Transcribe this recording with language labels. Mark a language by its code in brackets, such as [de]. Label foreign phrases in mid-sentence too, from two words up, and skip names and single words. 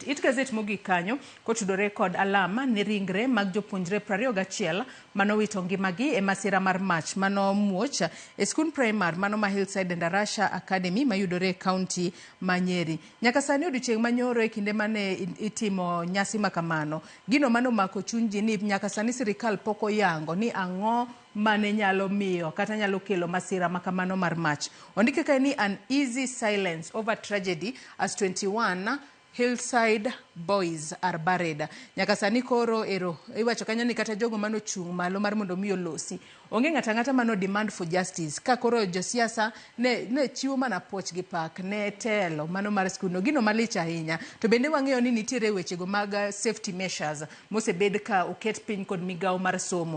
[luo] It gazet mogik kanyo kotudore kod alama ni ringre mag jopuonjre 21 manowito ngimagi e masira mar mach mano muoch e skul primar mano ma Hillside Ndarasha Academy mayudore e kaunti ma Nyeri. Nyaka sani odiochieng' manyoro e kinde mane itimo nyasi ma kamano, gino mano mako chuny ji ni nyaka sani sirikal pok oyango ni ang'o mane nyalo miyo kata nyalo kelo masira makamano mar mach. Ondike ka ni [en] an easy silence over tragedy as 21 Hillside boys are buried. [luo] Nyaka sani koro iwacho kanyo ni kata jogo mano chung' malo mar mondo mi olosi onge ng'ata mano [en] demand for justice. [luo] Ka koro josiasa ne chiwo mana puoch gi pak ne telo mano mar skuno, gino malich ahinya. To bende wang'eyo ni nitiere wechego mag safety measures mosebed ka oket piny kod migawo mar somo.